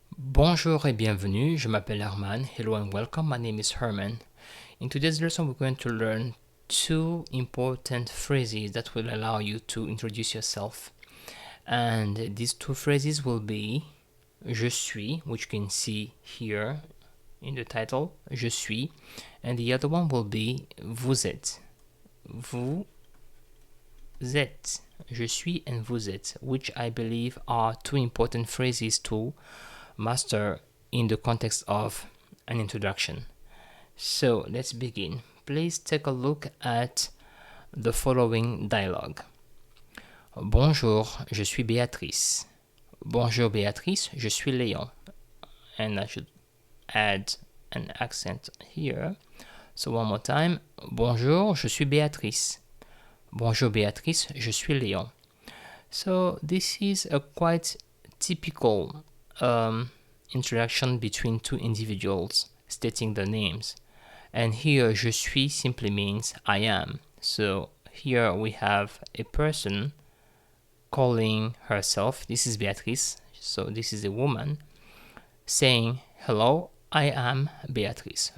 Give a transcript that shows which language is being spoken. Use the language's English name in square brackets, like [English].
[French] Bonjour et bienvenue, je m'appelle Herman. [English] Hello and welcome, my name is Herman. In today's lesson we're going to learn two important phrases that will allow you to introduce yourself. And these two phrases will be [French] je suis, [English] which you can see here in the title, je suis, and the other one will be [French] vous êtes. Vous êtes. Je suis [English] and [French] vous êtes, [English] which I believe are two important phrases to master in the context of an introduction. So let's begin. Please take a look at the following dialogue. [French] Bonjour, je suis Béatrice. Bonjour Béatrice, je suis Léon. [English] And I should add an accent here. So one more time. [French] Bonjour, je suis Béatrice. Bonjour Béatrice, je suis Léon. [English] So this is a quite typical introduction between two individuals stating their names. And here, [French] je suis [English] simply means I am. So here we have a person calling herself, this is Beatrice, so this is a woman, saying, hello, I am Beatrice.